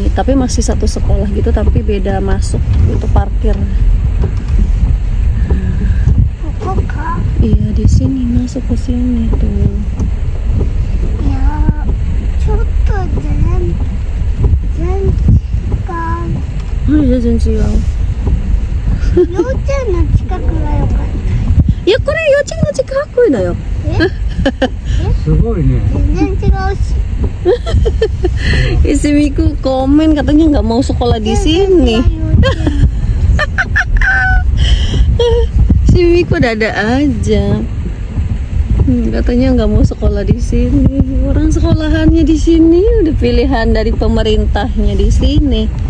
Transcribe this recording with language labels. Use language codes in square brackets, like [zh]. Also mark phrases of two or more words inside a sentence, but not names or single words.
[id] Tapi masih satu sekolah gitu, tapi beda masuk, itu parkir. Iya di sini, masuk ke sini tuh. Ya, coba jalan kan. Oh iya, jangan. [ja] 幼稚園の近くが良かった。いや、これ幼稚園の近くだよ。すごいね。全然違うし。 [id] Si Miku komen katanya nggak mau sekolah di sini. Si Miku dada aja. Katanya nggak mau sekolah di sini. Orang sekolahannya di sini, udah pilihan dari pemerintahnya di sini.